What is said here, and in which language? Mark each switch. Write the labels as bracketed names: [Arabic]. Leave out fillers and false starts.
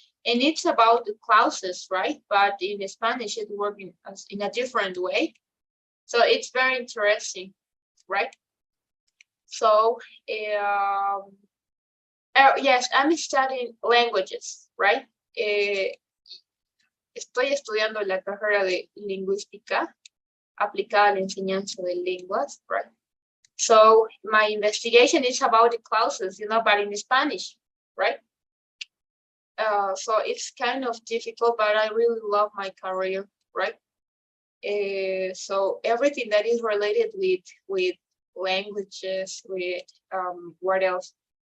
[English] And it's about the clauses, right? But in Spanish, it works in a different way. So it's very interesting, right? So, yes, I'm studying languages, right? [Spanish] Estoy estudiando la carrera de lingüística aplicada a la enseñanza de lenguas, right? [English] So my investigation is about the clauses, you know, but in Spanish, right? So it's kind of difficult, but I really love my career, right? So everything that is related with languages, with what else?